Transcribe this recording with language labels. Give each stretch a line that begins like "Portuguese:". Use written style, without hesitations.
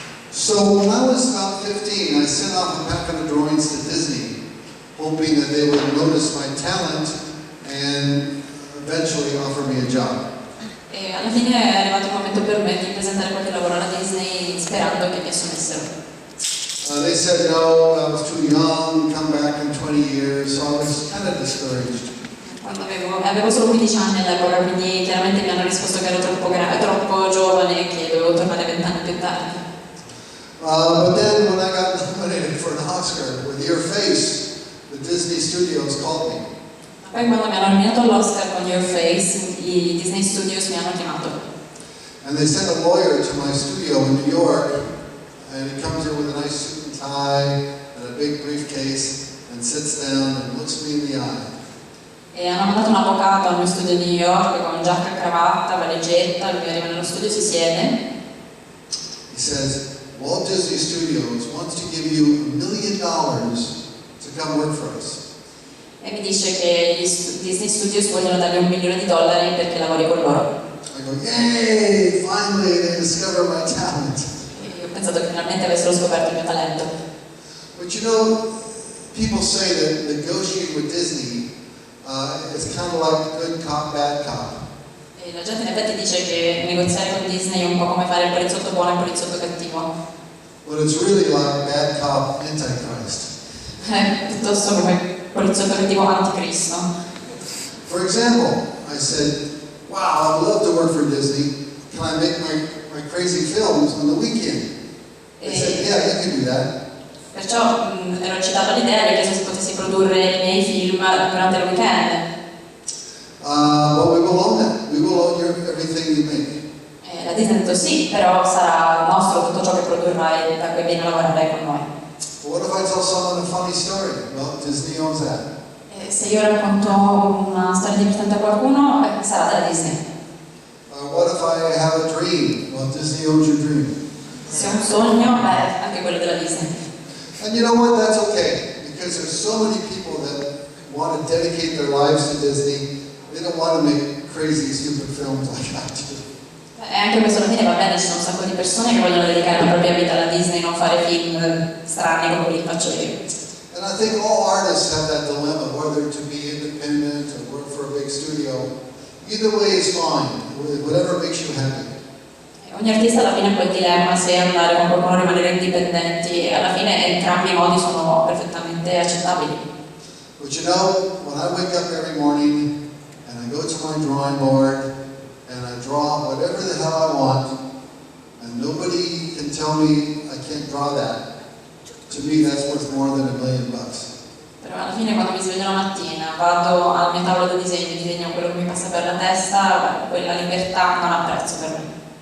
English: So when I was about 15, I sent off a packet of drawings to Disney, hoping that they would notice my talent and eventually offer me a job.
Italian: E alla fine è arrivato il momento per me di presentare qualche lavoro alla Disney sperando che mi assumessero.
English: They said no, I was too young, come back in 20 years, so I was kind of discouraged.
Italian: Quando avevo solo 15 anni all'epoca, quindi chiaramente mi hanno risposto che ero troppo giovane e che dovevo tornare 20 anni più tardi.
English: But then when I got nominated for an Oscar with Your Face, the Disney Studios called me.
Italian: Poi quando mi hanno nominato all'Oscar con Your Face, i Disney Studios mi hanno chiamato.
English: And they sent a lawyer to my studio in New York, and he comes here with a nice suit and tie and a big briefcase and sits down and looks me in the eye.
Italian: E hanno mandato un avvocato al mio studio di New York con giacca e cravatta, valigetta, lui arriva nello studio, si siede.
English: He says, Walt Disney Studios wants to give you $1 million to come work for us.
Italian: E mi dice che gli Disney Studios vogliono dargli $1 milione perché lavori con loro.
English: I go, yay! Finally they discover my talent.
Italian: E io ho pensato che finalmente avessero scoperto il mio talento.
English: But you know, people say that negotiating with Disney is kind of like good cop, bad cop.
Italian: E la gente in effetti dice che negoziare con Disney è un po' come fare il poliziotto buono e il poliziotto cattivo.
English: But it's really like bad cop, antichrist.
Italian: È piuttosto come poliziotto cattivo anticristo.
English: For example, I said, wow, I'd love to work for Disney. Can I make my crazy films on the weekend? They said, yeah, you can do that.
Italian: Perciò ero eccitata all'idea e ho chiesto se potessi produrre i miei film durante il weekend.
English: But we will own that. We will own everything you make.
Italian: E la Disney ha detto sì, però sarà nostro tutto ciò che produrrai da cui vieni a lavorare con noi.
English: But what if I tell someone a funny story? Well, Disney owns that.
Italian: E se io racconto una storia divertente a qualcuno, sarà della Disney.
English: What if I have a dream? Well, Disney owns your dream.
Italian: Se ho un sogno, anche quello della Disney.
English: And you know what? That's okay. Because there's so many people that want to dedicate their lives to Disney. They don't want to make crazy, stupid films like I do.
Italian: E anche questo alla fine va bene, ci sono un sacco di persone che vogliono dedicare la propria vita alla Disney, non fare film strani come quelli che faccio io.
English: And I think all artists have that dilemma, whether to be independent or work for a big studio. Either way is fine, whatever makes you happy.
Italian: Ogni artista alla fine ha quel dilemma se andare con qualcuno o rimanere indipendenti e alla fine entrambi i modi sono perfettamente accettabili.
English: But you know, when I wake up every morning and I go to my drawing board and I draw whatever the hell I want, and nobody can tell me I can't draw that, to me that's worth more than $1 million.
Italian: Però alla fine quando mi sveglio la mattina, vado al mio tavolo da disegno, disegno quello che mi passa per la testa, quella libertà non ha prezzo per me.